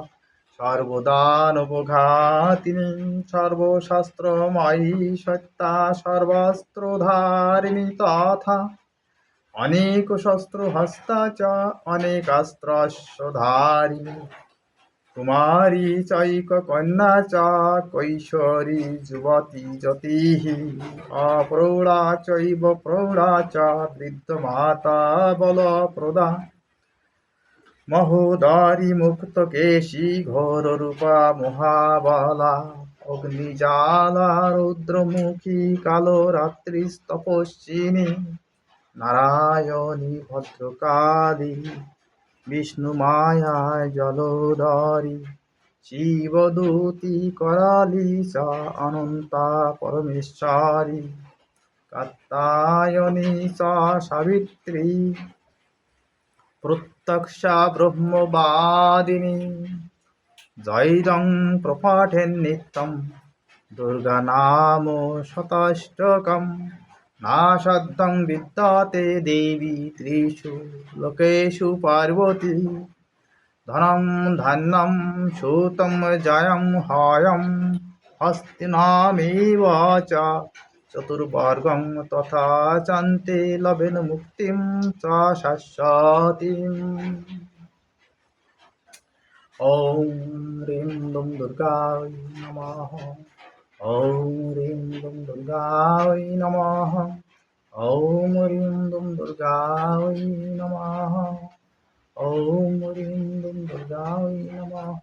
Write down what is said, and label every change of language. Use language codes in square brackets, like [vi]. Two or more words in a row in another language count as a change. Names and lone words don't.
[sa] সর্বদানবঘাতিনী সর্বশাস্ত্রময়ী সত্যা সর্বাস্ত্রধারিণী তথা অনেক শস্ত্র হস্তা চ অনেকাস্ত্রস্যধারিণী কুমারী চৈক কন্যা চ কৈশোরী যুবতী জ্যোতিঃ অপ্রৌঢ়া চৈব প্রৌঢ়া চ বৃদ্ধমাতা বলপ্রদা মহোদরী মুক্ত কেশী ঘোর রূপা মহাবলা অগ্নিজ্বালা রৌদ্রমুখী কালো রাত্রি তপস্বিনী নারায়ণী ভদ্রকালী বিষ্ণু মায়া জলোদরী শিবদূতি করালী চ অনন্তা পরমেশ্বরী কাত্যায়নী চ সাবিত্রী প্রত্যক্ষা ব্রহ্মবাদিনী জয়ং প্রপাঠেন নিত্যম দুর্গা নাম শতাষ্টকম নাশদ্যং বিদ্যাতে দেবী ত্রিষু লোকেষু পার্বতী ধনম ধান্যম সুতম জয়ম হয়ম হস্তিনামেব চ চতুর্বর্গং তথা চান্তে লবেন মুক্তিম চ শাশ্বতীম। ॐ ह्रीं दुं दुर्गायै नमः। ॐ ह्रीं दुं दुर्गायै नमः। ॐ ह्रीं दुं दुर्गायै नमः। ॐ ह्रीं दुं दुर्गायै नमः।